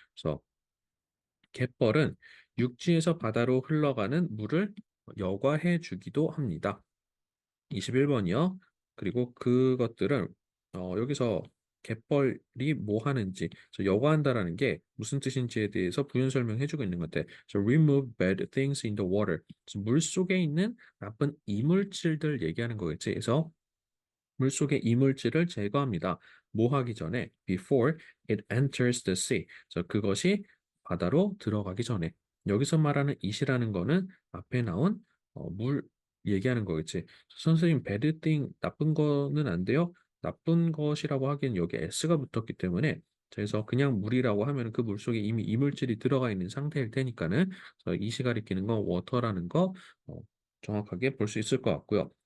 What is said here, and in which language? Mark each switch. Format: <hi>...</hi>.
<ko>그래서 갯벌은 육지에서 바다로 흘러가는 물을 여과해 주기도 합니다. 21번이요. 그리고 그것들은 여기서 갯벌이 뭐 하는지 여과한다라는 게 무슨 뜻인지에 대해서 부연 설명해 주고 있는 것 같아.</ko> <en>remove bad things in the water.</en> <ko>물 속에 있는 나쁜 이물질들 얘기하는 거겠지. 그래서 물속의 이물질을 제거합니다. 뭐 하기 전에</ko> <en>before it enters the sea.</en> <ko>그것이 바다로 들어가기 전에. 여기서 말하는 it이라는 거는 앞에 나온 물 얘기하는 거겠지. 선생님</ko> <en>bad thing</en> <ko>나쁜 거는 안 돼요. 나쁜 것이라고 하기엔 여기 s가 붙었기 때문에 그래서 그냥 물이라고 하면 그 물 속에 이미 이물질이 들어가 있는 상태일 테니까는 그래서 it이 가리키는 건 water라는 거 정확하게 볼 수 있을 것 같고요.</ko>